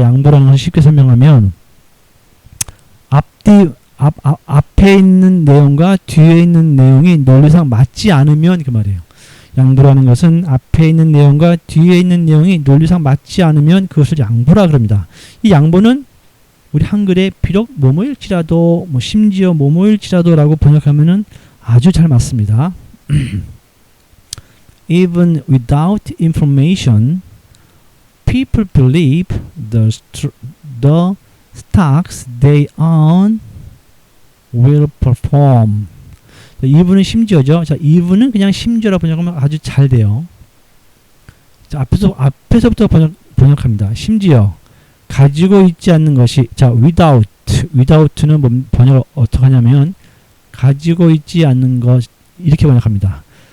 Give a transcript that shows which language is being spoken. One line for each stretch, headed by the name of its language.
Korean: 양보라는 걸 쉽게 설명하면 앞에 있는 내용과 뒤에 있는 내용이 논리상 맞지 않으면 그 말이에요. 양보라는 것은 앞에 있는 내용과 뒤에 있는 내용이 논리상 맞지 않으면 그것을 양보라 그럽니다. 이 양보는 우리 한글에 비록 뭐뭐일지라도 심지어 뭐뭐일지라도 라고 번역하면은 아주 잘 맞습니다.
English: Even without information, people believe the stocks they own will perform.
Korean: even은 심지어죠. 자, even은 그냥 심지어라 번역하면 아주 잘 돼요. 자, 앞에서부터 번역합니다. 심지어 가지고 있지 않는 것이 without는 번역을 어떻게 하냐면 가지고 있지 않는 것 이렇게 번역합니다.